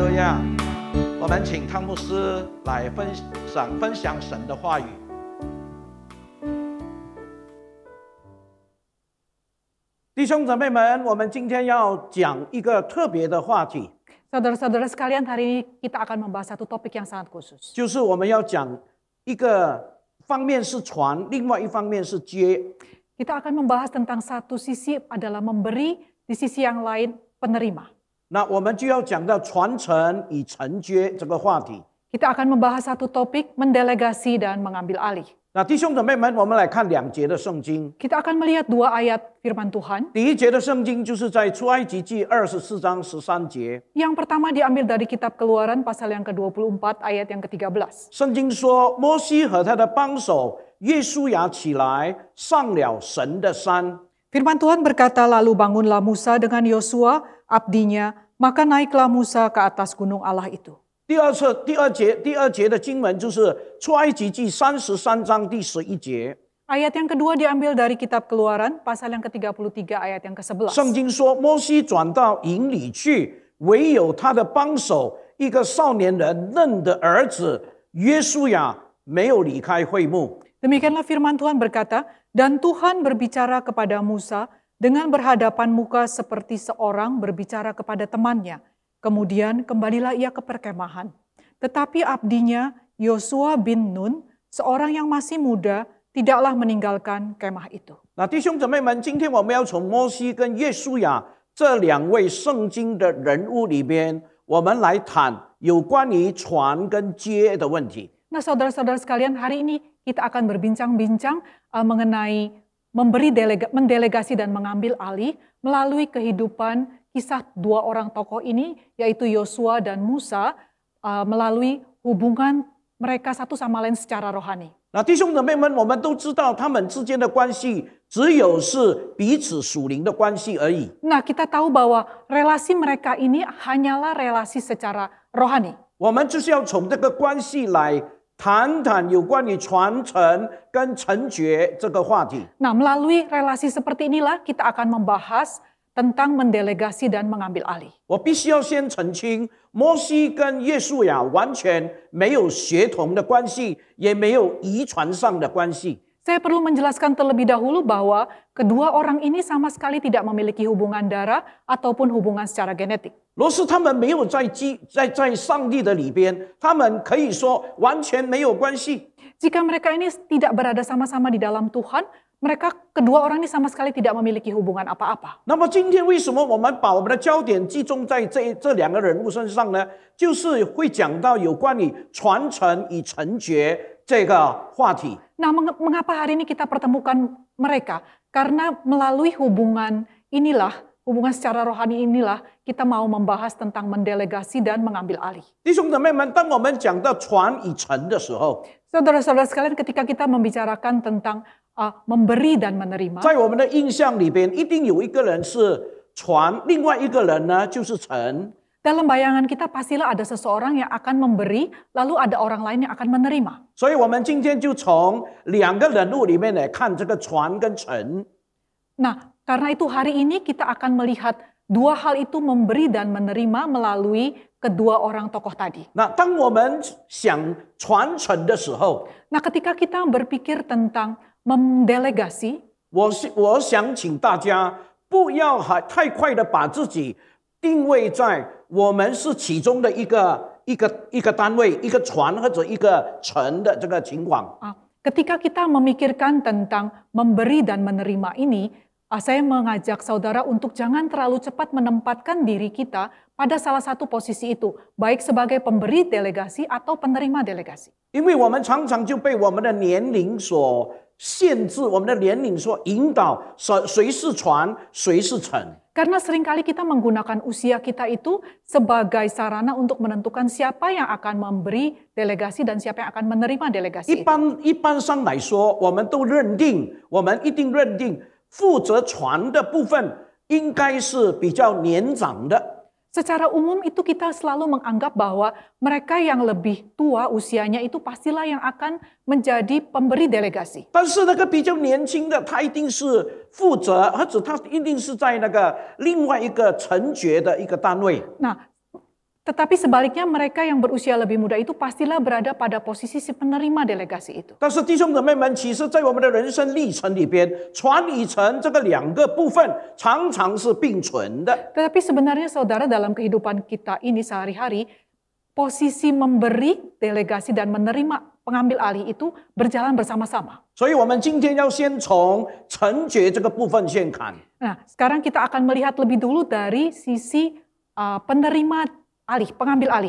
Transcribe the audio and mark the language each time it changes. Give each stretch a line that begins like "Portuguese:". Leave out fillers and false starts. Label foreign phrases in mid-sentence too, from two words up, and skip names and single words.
Chinese: 下，我们请汤牧师来分享神的话语。弟兄姊妹们，我们今天要讲一个特别的话题，
Indonesian: Saudara-saudara sekalian, hari ini kita akan membahas satu topik yang sangat khusus.
Chinese: 就是我们要讲一个方面是传，另外一方面是接。
Indonesian: Kita akan membahas tentang satu sisi adalah memberi, di sisi yang lain penerima.
Chinese: 那我们就要讲到传承与承接这个话题。
Indonesian: Kita akan membahas satu topik mendelegasi dan mengambil alih.
Chinese: 那弟兄姊妹们，我们来看2节的圣经。
Indonesian: Kita akan melihat 2 ayat firman Tuhan.
Chinese: 第一节的圣经就是在出埃及记24章13节。
Indonesian: Yang pertama diambil dari kitab Keluaran pasal yang ke-24 ayat yang ke-13.
Chinese: 圣经说，摩西和他的帮手约书亚起来，上了神的山。
Indonesian: Firman Tuhan berkata, lalu bangunlah Musa dengan Yosua, abdinya, maka naiklah Musa ke atas gunung Allah itu.
Chinese: 第二节的经文就是出埃及记33章第11节。
Indonesian: Ayat yang kedua diambil dari kitab Keluaran pasal yang ke-33 ayat yang ke-11.
Chinese: 圣经说，摩西转到营里去，唯有他的帮手一个少年人嫩的儿子约书亚没有离开会幕。
Indonesian: Demikianlah firman Tuhan berkata, dan Tuhan berbicara kepada Musa dengan berhadapan muka seperti seorang berbicara kepada temannya. Kemudian kembalilah ia ke perkemahan. Tetapi abdinya Yosua bin Nun, seorang yang masih muda, tidaklah meninggalkan kemah itu.
Chinese: 那弟兄姊妹们，今天我们要从摩西跟约书亚这2位圣经的人物里边，我们来谈有关于传跟接的问题。
Indonesian: Nah, saudara-saudara sekalian, hari ini kita akan berbincang-bincang mengenai mendelegasi dan mengambil alih melalui kehidupan kisah 2 orang tokoh ini, yaitu Yosua dan Musa, melalui hubungan mereka satu sama lain secara rohani.
Chinese: 那弟兄姊妹们，我们都知道他们之间的关系只有是彼此属灵的关系而已。
Indonesian: Nah, kita tahu bahwa relasi mereka ini hanyalah relasi secara rohani.
Chinese: 我们就是要从这个关系来谈谈有关于传承跟承接这个话题。
Indonesian: Nah, melalui relasi seperti inilah kita akan membahas tentang mendelegasi dan mengambil alih.
Chinese: 我必须要先澄清，摩西跟约书亚完全没有血统的关系，也没有遗传上的关系。
Indonesian: Saya perlu menjelaskan terlebih dahulu bahwa kedua orang ini sama sekali tidak memiliki hubungan darah ataupun hubungan secara genetik.
Chinese: 若是他们没有在上帝的里边，他们可以说完全没有关系。
Indonesian: Jika mereka ini tidak berada sama-sama di dalam Tuhan, kedua orang ini sama sekali tidak memiliki hubungan apa-apa.
Chinese: 那么今天为什么我们把我们的焦点集中在这2个人物身上呢？就是会讲到有关于传承与承接这个话题。
Indonesian: Nah, mengapa hari ini kita pertemukan mereka? Karena melalui hubungan secara rohani inilah, kita mau membahas tentang mendelegasi dan mengambil alih.
Chinese: 弟兄姊妹们，当我们讲到传与承的时候，
Indonesian: Saudara-saudara sekalian, ketika kita membicarakan tentang memberi dan menerima,
Chinese: 在我们的印象里边，一定有一个人是传，另外一个人呢就是承。
Indonesian: dalam bayangan kita pastilah ada seseorang yang akan memberi, lalu ada orang lain yang akan menerima.
Chinese: 所以我们今天就从2个人物里面来看这个传跟承。
Indonesian: Nah, karena itu hari ini kita akan melihat 2 hal itu, memberi dan menerima melalui kedua orang tokoh tadi.
Chinese: 那当我们想传承的时候，
Indonesian: Nah, ketika kita berpikir tentang mendelegasi,
Chinese: 我想请大家不要太快的把自己定位在我们是其中的一个单位，一个传或者一个承的这个情况。
Indonesian: ketika kita memikirkan tentang memberi dan menerima ini, saya mengajak saudara untuk jangan terlalu cepat menempatkan diri kita pada salah satu posisi itu, baik sebagai pemberi delegasi atau penerima delegasi.
Chinese: 因为我们常常就被我们的年龄所限制，我们的年龄所引导，谁是传，谁是承。
Indonesian: Karena seringkali kita menggunakan usia kita itu sebagai sarana untuk menentukan siapa yang akan memberi delegasi dan siapa yang akan menerima delegasi.
Chinese: 一般上来说，我们一定认定负责传的部分应该是比较年长的。
Indonesian: Secara umum itu kita selalu menganggap bahwa mereka yang lebih tua usianya itu pastilah yang akan menjadi pemberi delegasi.
Chinese: 但是那个比较年轻的，他一定是负责，或者他一定是在那个另外一个承决的一个单位。
Indonesian: Nah, Tetapi sebaliknya mereka yang berusia lebih muda itu pastilah berada pada posisi si penerima delegasi itu.
Chinese: 但是弟兄姊妹们，其实在我们的人生历程里边，传与承这个两个部分常常是并存的。
Indonesian: Tetapi sebenarnya saudara dalam kehidupan kita ini sehari-hari, posisi memberi delegasi dan menerima pengambil alih itu berjalan bersama-sama.
Chinese: 所以我们今天要先从承接这个部分先看。
Indonesian: Nah, sekarang kita akan melihat lebih dulu dari sisi penerima alih, pengambil alih.